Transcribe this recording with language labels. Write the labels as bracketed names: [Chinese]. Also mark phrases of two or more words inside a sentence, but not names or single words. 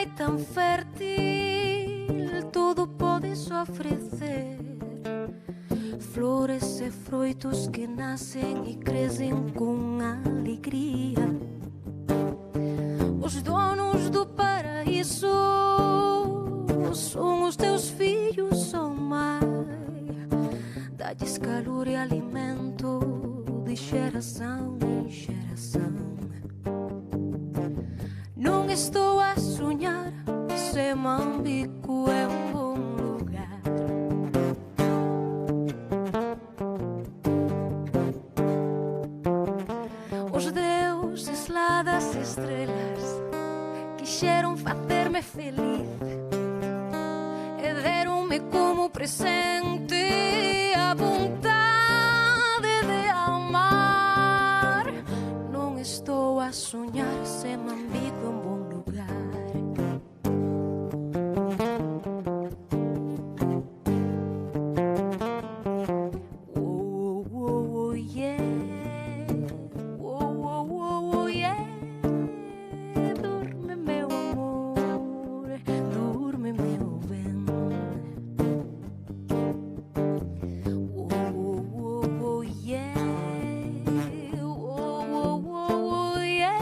[Galician] tan fértil, todo podes ofrecer. Flores e froitos que nacen e crecen con alegría. Os donos do paraíso son os teus fillos, [Portuguese] oh mãe. Dá-lhes calor e alimento de geração em geração. Não estou a sonhar, se Mambico é um bom lugar. [Galician] Os deuses lá das estrelas quixeron facerme feliz e deronme como presente a vontade de amar. Non estou a soñar, se Mambico é un bon lugar. Oh, oh, oh, yeah. Oh, oh, oh, oh, yeah. [Portuguese] Dorme, meu amor, dorme, meu bem. Oh, oh, oh, oh, yeah. Oh, oh, oh, oh, yeah.